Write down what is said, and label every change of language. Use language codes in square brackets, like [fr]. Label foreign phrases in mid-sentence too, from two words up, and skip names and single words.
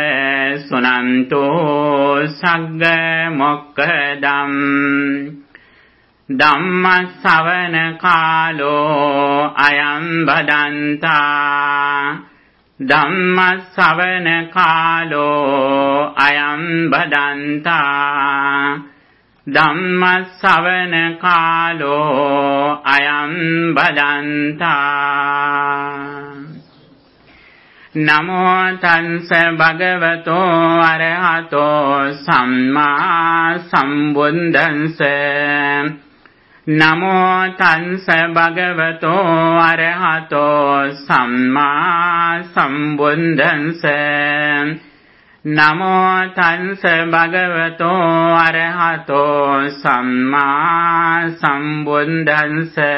[pi] සුනන්තෝ සග්ග මොක්ඛදම් ධම්ම ශ්‍රවණ කාලෝ අයං බදන්තා ධම්ම ශ්‍රවණ කාලෝ අයං බදන්තා ධම්ම ශ්‍රවණ කාලෝ අයං බදන්තා නමෝ තංස භගවතෝ අරහතෝ සම්මා සම්බුද්දංස නමෝ තංස භගවතෝ අරහතෝ සම්මා සම්බුද්දංස නමෝ තංස භගවතෝ අරහතෝ සම්මා සම්බුද්දංස